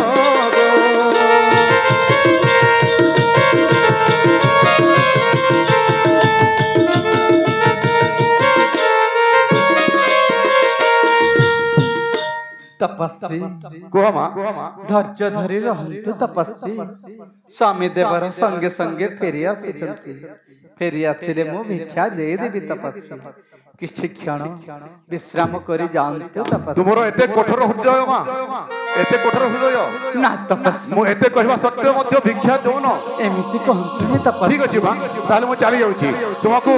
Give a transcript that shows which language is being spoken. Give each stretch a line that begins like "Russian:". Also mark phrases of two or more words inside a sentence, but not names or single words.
Odia: तपस्वी କୁହ ମା ଧୈର୍ଯ୍ୟ ଧରି ରହନ୍ତୁ ତପସ୍ୱୀ ସ୍ୱାମୀ ଦେବର ସଙ୍ଗେ ସଙ୍ଗେ ଫେରି ଆସିଲେ ମୁଁ ଭିକ୍ଷା ଦେଇ ଦେବି ତପସ୍ୱୀ କିଛି କ୍ଷଣ ବିଶ୍ରାମ କରି ଯାଆନ୍ତୁ ତପସ୍ୱୀ ତୁମର ଏତେ କଠୋର ହୃଦୟ ମା ଏତେ କଠୋର ହୃଦୟ ନା ତପସ୍ୱୀ ମୁଁ ଏତେ କହିବା ସତ୍ତ୍ୱେ ମଧ୍ୟ ଭିକ୍ଷା ଦଉନ ଏମିତି କହନ୍ତୁନି ତପସ୍ୱୀ ଠିକ ଅଛି ମା ତାହେଲେ ମୁଁ ଚାଲି ଯାଉଛି ତୁମକୁ